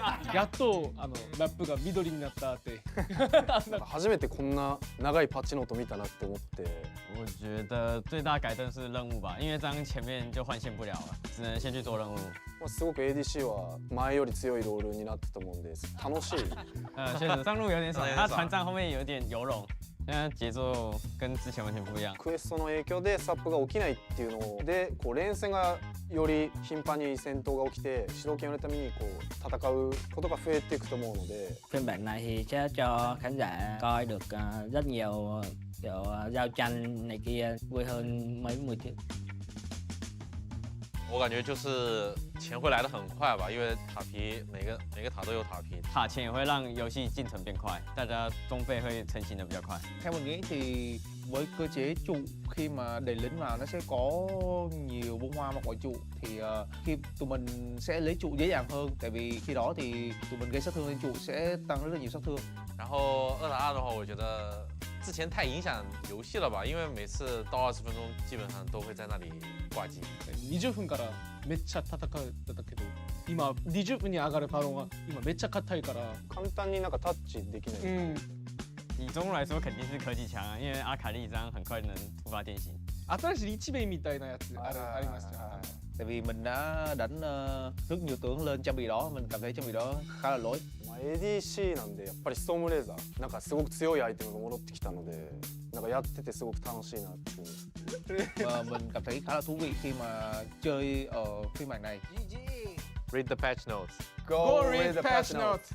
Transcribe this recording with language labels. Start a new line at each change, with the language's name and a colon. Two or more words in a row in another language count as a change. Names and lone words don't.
Japanese: やっとラップが緑になったって。初めてこんな長いパッチノート見たなって思って。
Chinese: 我觉得最大改正是任务吧，因为这样前面就换线不了了，只能先去做任务。
Japanese: すごく ADC は前より強いロールになってたと思うんです。楽しい。
Chinese: 确实上路有点爽，他团战后面有点游龙。现在节奏跟之前完全不一样。
Japanese: クエストの影響でスタップが起きないっていうので、こう連戦がより頻繁に戦闘が起きて、主導権を得るためにこう戦うことが増えていくと思うので。
Vietnamese: Phiên bản này thì sẽ cho khán giả coi được rất nhiều kiểu giao tranh này kia vui hơn mấy mùa trước。
Chinese: 我感觉就是钱会来得很快吧，因为塔皮每个塔都有塔皮，塔钱也会让游戏进程变快，大家装备会成型的比较快。
Vietnamese: Theo mình nghĩ thì với cơ chế trụ khi mà đẩy lính vào nó sẽ có nhiều bông hoa mặc quả trụ thì khi tụi mình sẽ lấy trụ dễ dàng hơn, tại vì khi đó thì tụi mình gây sát thương lên trụ sẽ tăng rất là nhiều sát thương。
Chinese: 然后2打2的话，我觉得之前太影响游戏了吧，因为每次到20分钟基本上都会在那里挂机。
Japanese: 20 分からめっちゃ戦ってたけど、今20分に上がるパロンが今めっちゃ硬いから。簡単になんかタッチできない。
Chinese: 以中路来说肯定是科技强啊，因为阿卡丽这样很快能突发电信。
Japanese: 新しい一兵みたいなやつありますよ。
Vietnamese: Tại vì mình đã đánh rất nhiều tướng lên trang bị đó, mình cảm thấy trang bị đó khá là lỗi。
Japanese: ADC なんでやっぱりストームレーザーなんかすごく強いアイテムが戻ってきたので、なんかやっててすごく楽しいなっていう。
Vietnamese: Và mình cảm thấy khá là thú vị khi mà chơi ở phiên bản này.
English: Read the patch notes. Go read the patch notes.